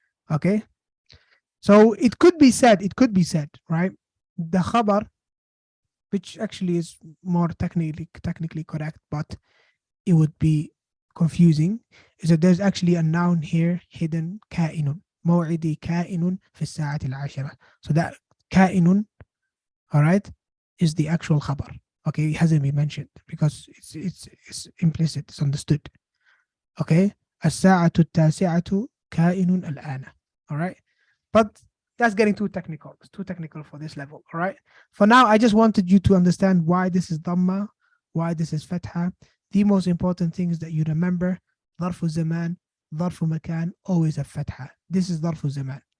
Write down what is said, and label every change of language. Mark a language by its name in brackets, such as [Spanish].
[English] Okay, so it could be said, right? The khabar, which actually is more technically correct, but it would be confusing, is that there's actually a noun here hidden, كائن. [Arabic] موعدي كائن في الساعة العاشرة. [English] So that كائن, all right, is the actual khabar. Okay, it hasn't been mentioned because it's implicit, it's understood. [Arabic] Okay, الساعة التاسعة كائن الآن. [English] All right, but that's getting too technical. It's too technical for this level. All right. For now, I just wanted you to understand why this is dhamma, why this is fatha. The most important thing is that you remember ظرف zaman, ظرف makan, always a fatha. This is ظرف zaman.